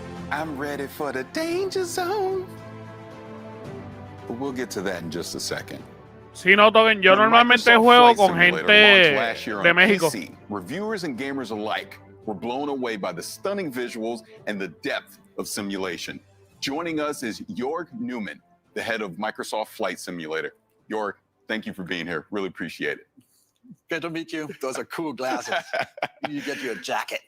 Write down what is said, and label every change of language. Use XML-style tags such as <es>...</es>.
<en>I'm ready for the danger zone. But we'll get to that in just a second.</en> <es>Sí, no, Token. Yo normalmente juego con gente de México.</es> <en>PC, reviewers and gamers alike were blown away by the stunning visuals and the depth of simulation. Joining us is Jorg Newman, the head of Microsoft Flight Simulator. Jorg, thank you for being here. Really appreciate it. Good to meet you. Those are cool glasses. You get your jacket.</en>